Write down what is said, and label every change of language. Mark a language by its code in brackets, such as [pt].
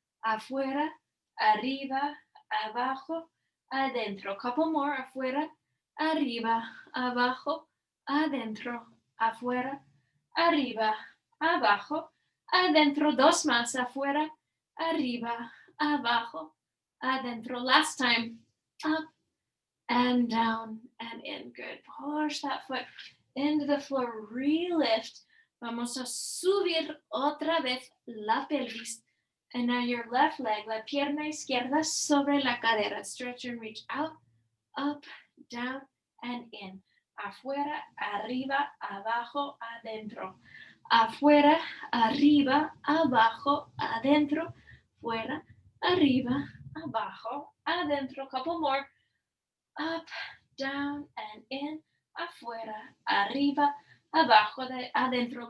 [es] Afuera, arriba, abajo, adentro. [en] Couple more. [es] Afuera, arriba, abajo, adentro. Afuera, arriba, abajo, adentro. Dos más. Afuera, arriba, abajo, adentro. [en] Last time. Up and down and in. Good. Push that foot into the floor. Relift. [es] Vamos a subir otra vez la pelvis. [en] And now your left leg, [es] la pierna izquierda sobre la cadera. [en] Stretch and reach out, up, down, and in. [es] Afuera, arriba, abajo, adentro. Afuera, arriba, abajo, adentro. Fuera, arriba, abajo, adentro. [en] Couple more. Up, down, and in. [es] Afuera, arriba, abajo, adentro.